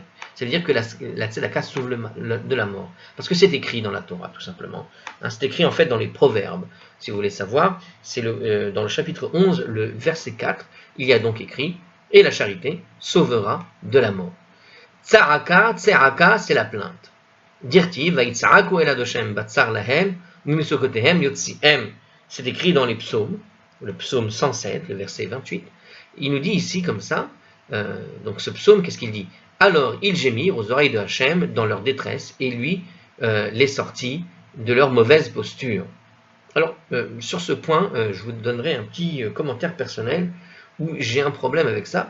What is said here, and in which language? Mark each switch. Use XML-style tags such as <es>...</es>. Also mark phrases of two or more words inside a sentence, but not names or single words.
<fr>C'est-à-dire que la tzedaka sauve de la mort. Parce que c'est écrit dans la Torah, tout simplement. Hein, c'est écrit en fait dans les proverbes. Si vous voulez savoir, c'est dans le chapitre 11, le verset 4, il y a donc écrit, et la charité sauvera de la mort. Tzaraka, c'est la plainte. Dirti,</fr> <he>ויצעקו אל השם בצר להם, ממצוקותיהם יוציאם.</he> <fr>C'est écrit dans les psaumes, le psaume 107, le verset 28. Il nous dit ici comme ça, donc ce psaume, qu'est-ce qu'il dit? Alors ils gémirent aux oreilles de Hachem dans leur détresse, et lui les sortit de leur mauvaise posture. Alors, sur ce point, je vous donnerai un petit commentaire personnel où j'ai un problème avec ça.</fr>